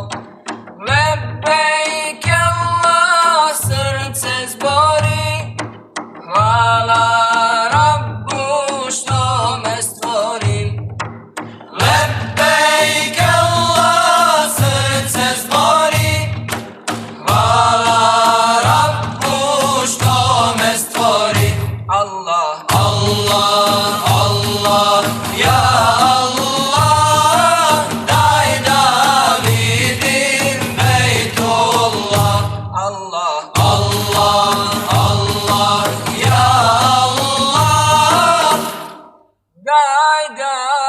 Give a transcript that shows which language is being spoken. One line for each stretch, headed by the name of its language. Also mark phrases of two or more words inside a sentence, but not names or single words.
Arabic: لبيك الله,
Bosnian: srce zbori, hvala Rabbu što me stvori.
Arabic: لبيك الله,
Bosnian: srce zbori, hvala Rabbu što me stvori.
Arabic: الله، الله، الله، يا الله, daj David'im Beytullah. الله، الله، الله، يا الله,
Bosnian: daj